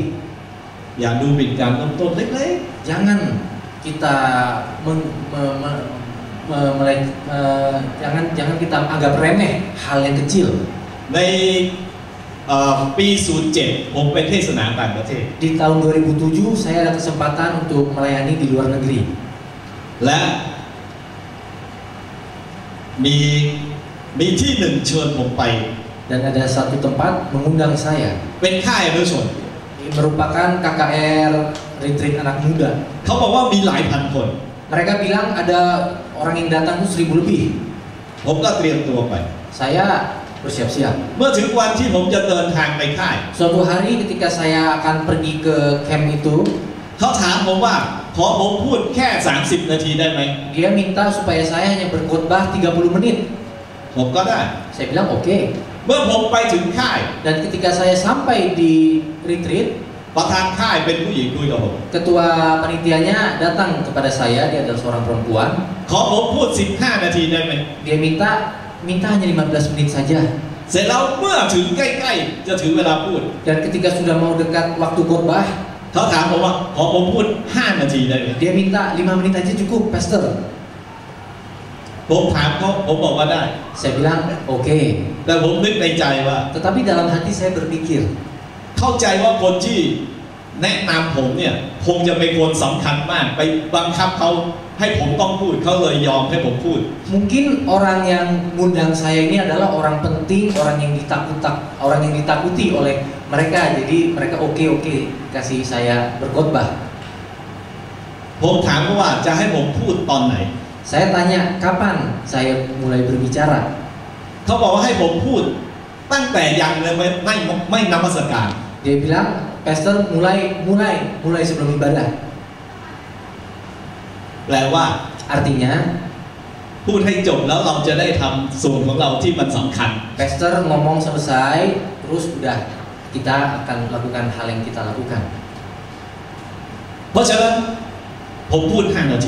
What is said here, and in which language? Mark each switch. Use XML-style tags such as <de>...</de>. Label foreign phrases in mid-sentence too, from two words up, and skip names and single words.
<th>อย่าดูหมิ่นการเริ่มต้นเล็ก</th> <id>Jangan kita jangan kita anggap remeh hal yang kecil.</id> <th>ๆในปี 07 ผมไปเทศนาต่างประเทศ</th> <id>Di tahun 2007 saya ada kesempatan untuk melayani di luar negeri.</id> <th>และมีที่หนึ่งเชิญผมไป</th> <id>Dan ada satu tempat mengundang saya.</id> <th>เป็นค่ายอนุชน</th> <id>Ini merupakan KKR retreat anak muda.</id> <th>เขาบอกว่ามีหลายพันคน</th> <id>Mereka bilang ada orang yang datang itu 1000 lebih.</id> <th>ผมก็เตรียมตัวไป</th> <id>Saya bersiap-siap.</id> <th>เมื่อถึงวันที่ผมจะเดินทางไปค่าย</th> <id>Suatu hari ketika saya akan pergi ke camp itu,</id> <th>เขาถามผมว่าขอผมพูดแค่ 30 นาทีได้ไหม</th> <id>dia minta supaya saya hanya berkhotbah 30 menit.</id> <th>ผมก็ได้</th> <id>Saya bilang oke.</id> <th>เมื่อผมไปถึงค่าย</th> <id>Dan ketika saya sampai di retreat,</id> <th>ประธานค่ายเป็นผู้หญิงคุยกับผม</th> <id>ketua panitianya datang kepada saya, dia adalah seorang perempuan.</id> <th>ขอผมพูด 15 นาทีได้ไหม</th> <id>Dia minta hanya 15 menit saja.</id> <th>เสร็จแล้วเมื่อถึงใกล้ๆจะถึงเวลาพูด</th> <id>Dan ketika sudah mau dekat waktu khotbah,</id> <th>เขาถามผมว่าขอผมพูด 5 นาทีได้ไหม</th> <id>dia minta 5 menit aja cukup, Pastor.</id> <th>ผมถามเขาผมบอกว่าได้</th> <id>Saya bilang oke.</id> <th>แต่ผมนึกในใจว่า</th> <id>Tetapi dalam hati saya berpikir,</id> <th>เข้าใจว่าคนที่แนะนำผมเนี่ยคงจะเป็นคนสำคัญมากไปบังคับเขาให้ผมต้องพูดเขาเลยยอมให้ผมพูด</th> <id>mungkin orang yang ngundang saya ini adalah orang penting, orang yang ditakuti oleh mereka. Jadi mereka oke kasih saya berkhotbah.</id> <th>ผมถามว่าจะให้ผมพูดตอนไหน</th> <id>Saya tanya kapan saya mulai berbicara.</id> <th>เขาบอกว่าให้ผมพูดตั้งแต่ยังเลยไม่นมัสการ</th> <id>Dia bilang, Pastor mulai sebelum ibadah.</id> <th>แปลว่า</th> <id>Artinya,</id> <th>พูดให้จบแล้วเราจะได้ทำส่วนของเราที่มันสำคัญ</th> <id>Pastor ngomong selesai, terus udah kita akan lakukan hal yang kita lakukan.</id> <th>เพราะฉะนั้นผมพูด 5 นาที</th>